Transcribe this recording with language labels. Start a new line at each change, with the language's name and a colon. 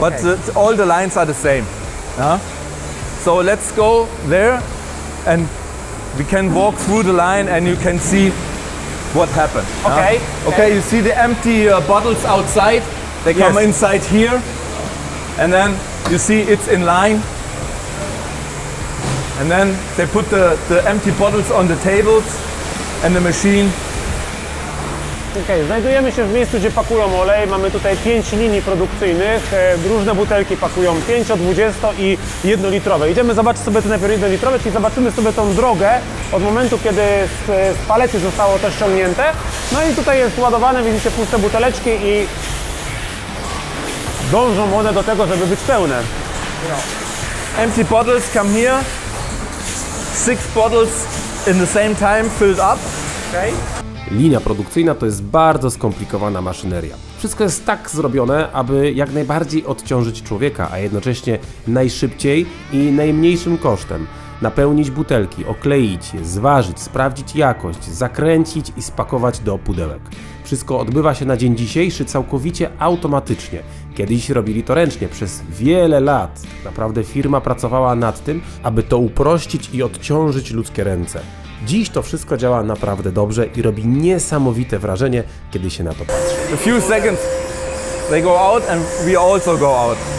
English: But all the lines are the same. Yeah. So let's go there and we can walk through the line and you can see what happened. Okay. Okay, you see the empty bottles outside. They come inside here and then you see it's in line. And then they put the empty bottles on the tables and the machine
Polish: Znajdujemy się w miejscu, gdzie pakują olej. Mamy tutaj 5 linii produkcyjnych. Różne butelki pakują 5, 20 i 1-litrowe. Idziemy zobaczyć sobie te najpierw 1-litrowe, czyli zobaczymy sobie tą drogę od momentu, kiedy z palety zostało to ściągnięte. No i tutaj jest ładowane, widzicie, puste buteleczki i dążą one do tego, żeby być pełne.
English: Empty bottles come here. 6 bottles in the same time filled up. Okay.
Polish: Linia produkcyjna to jest bardzo skomplikowana maszyneria. Wszystko jest tak zrobione, aby jak najbardziej odciążyć człowieka, a jednocześnie najszybciej i najmniejszym kosztem. Napełnić butelki, okleić je, zważyć, sprawdzić jakość, zakręcić i spakować do pudełek. Wszystko odbywa się na dzień dzisiejszy całkowicie automatycznie. Kiedyś robili to ręcznie przez wiele lat. Naprawdę firma pracowała nad tym, aby to uprościć i odciążyć ludzkie ręce. Dziś to wszystko działa naprawdę dobrze i robi niesamowite wrażenie, kiedy się na to patrzy.
English: A few seconds they go out and we also go out.